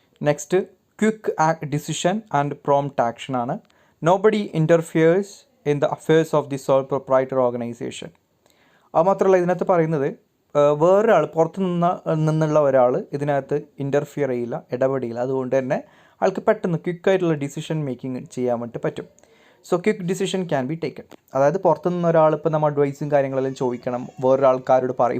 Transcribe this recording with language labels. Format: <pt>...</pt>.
<en>Next quick decision and prompt action ആണ്. Nobody interferes in the affairs of the sole proprietor organization.</en> <ml>അത് മാത്രമല്ല ഇതിനകത്ത് പറയുന്നത് വേറൊരാൾ പുറത്തു നിന്നുള്ള ഒരാൾ ഇതിനകത്ത് ഇൻ്റർഫിയർ ചെയ്യില്ല, ഇടപെടില്ല. അതുകൊണ്ട് തന്നെ ആൾക്ക് പെട്ടെന്ന് ക്വിക്കായിട്ടുള്ള ഡിസിഷൻ മേക്കിംഗ് ചെയ്യാൻ വേണ്ടി പറ്റും.</ml> <en>So quick decision can be taken.</en> <ml>അതായത് പുറത്തുനിന്ന് ഒരാൾ ഇപ്പോൾ നമ്മൾ അഡ്വൈസും കാര്യങ്ങളെല്ലാം ചോദിക്കണം, വേറൊരാൾക്കാരോട് പറയും.</ml>